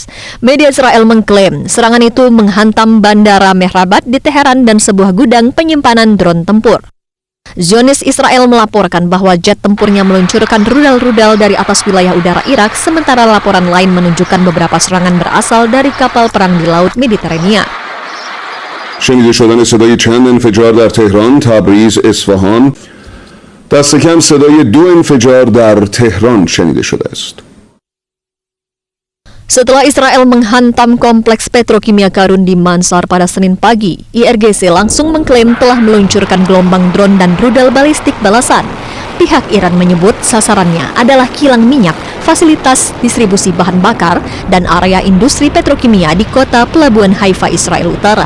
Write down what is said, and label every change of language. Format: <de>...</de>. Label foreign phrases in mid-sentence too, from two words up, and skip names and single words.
<id>Media Israel mengklaim serangan itu menghantam Bandara Mehrabat di Teheran dan sebuah gudang penyimpanan drone tempur. Zionis Israel melaporkan bahwa jet tempurnya meluncurkan rudal-rudal dari atas wilayah udara Irak, sementara laporan lain menunjukkan beberapa serangan berasal dari kapal perang di Laut Mediterania.</id> <fa>شنیده شدن صدای چند انفجار در تهران، تبریز، اصفهان. دست کم صدای 2 انفجار در تهران شنیده شده است.</fa> <id>Setelah Israel menghantam kompleks petrokimia Karun di Mansar pada Senin pagi, IRGC langsung mengklaim telah meluncurkan gelombang drone dan rudal balistik balasan. Pihak Iran menyebut sasarannya adalah kilang minyak, fasilitas distribusi bahan bakar, dan area industri petrokimia di kota Pelabuhan Haifa, Israel Utara.</id>